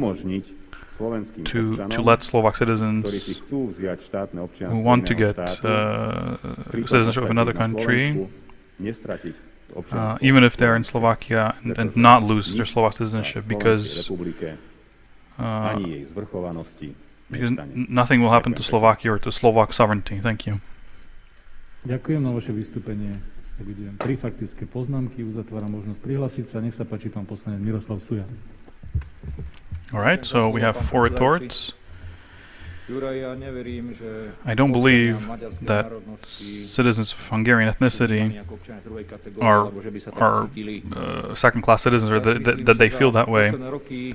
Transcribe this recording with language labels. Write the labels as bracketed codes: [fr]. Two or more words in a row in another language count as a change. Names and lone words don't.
[en] to let Slovak citizens who want to get citizenship of another country, even if they're in Slovakia, and not lose their Slovak citizenship, because nothing will happen to Slovakia or to Slovak sovereignty. Thank you. [sk] Ďakujem na vaše vystúpenie. Evidujem 3 faktické poznámky. Uzatváram možnosť prihlásiť sa. Nech sa páči, pán poslanec Miroslav Suja. [en] All right, so we have 4 retorts. I don't believe that citizens of Hungarian ethnicity are second-class citizens, or that they feel that way.